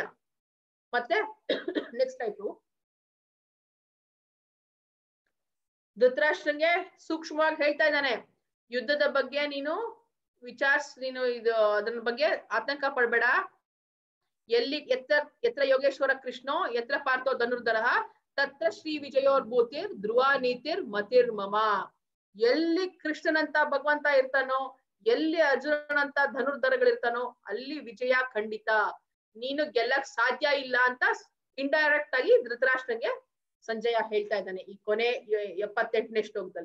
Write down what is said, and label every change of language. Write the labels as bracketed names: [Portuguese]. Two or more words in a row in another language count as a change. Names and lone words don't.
[Kannada] ಮತ್ತೆ ನೆಕ್ಸ್ಟ್ ಆಯ್ತು, ಧೃತರಾಷ್ಟ್ರಂಗೆ ಸೂಕ್ಷ್ಮವಾಗಿ ಹೇಳ್ತಾ ಇದ್ದಾನೆ, ಯುದ್ಧದ ಬಗ್ಗೆ ನೀನು ನೀನು ಅದ್ರ ಬಗ್ಗೆ ಆತಂಕ ಪಡ್ಬೇಡ. [Sanskrit] ಎಲ್ಲಿ ಎತ್ರ ಯೋಗೇಶ್ವರ ಕೃಷ್ಣೋ ಯತ್ರ ಪಾರ್ಥೋ ಧನುರ್ಧರ ತತ್ರ ಶ್ರೀ ವಿಜಯೋರ್ಭೂತಿರ್ ಧ್ರುವ ನೀತಿರ್ ಮತಿರ್ ಮಮ. [Kannada] ಎಲ್ಲಿ ಕೃಷ್ಣನಂತ ಭಗವಂತ ಇರ್ತಾನೋ, ಎಲ್ಲಿ ಅರ್ಜುನನಂತ ಧನುರ್ಧರಗಳಿರ್ತಾನೋ ಅಲ್ಲಿ ವಿಜಯ ಖಂಡಿತ, ನೀನು ಗೆಲ್ಲಕ್ ಸಾಧ್ಯ ಇಲ್ಲ ಅಂತ ಇಂಡೈರೆಕ್ಟ್ ಆಗಿ ಧೃತರಾಷ್ಟ್ರಗೆ ಸಂಜಯ ಹೇಳ್ತಾ ಇದ್ದಾನೆ ಈ ಕೊನೆ 78ನೇ ಶ್ಲೋಕದಲ್ಲಿ.